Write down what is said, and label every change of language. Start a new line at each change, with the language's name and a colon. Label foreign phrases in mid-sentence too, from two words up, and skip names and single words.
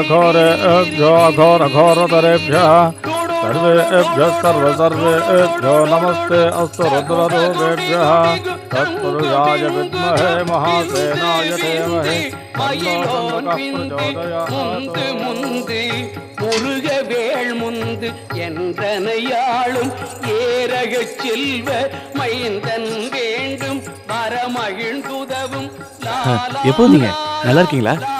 Sanskrit: अघोरतरेभ्यः सर्वेभ्यः सर्वेभ्यो नमस्ते अस्तु रुद्ररूपेभ्यः तत्पुरुषाय विद्महे महासेनाय धीमहि
Tamil: முருகவேள் முந்து என்றனையாளும் ஏரகச் செல்வ மைந்தன் வேண்டும் வரமகிழ்ந்துதவும். எப்போ நீங்க நல்லா இருக்கீங்களா?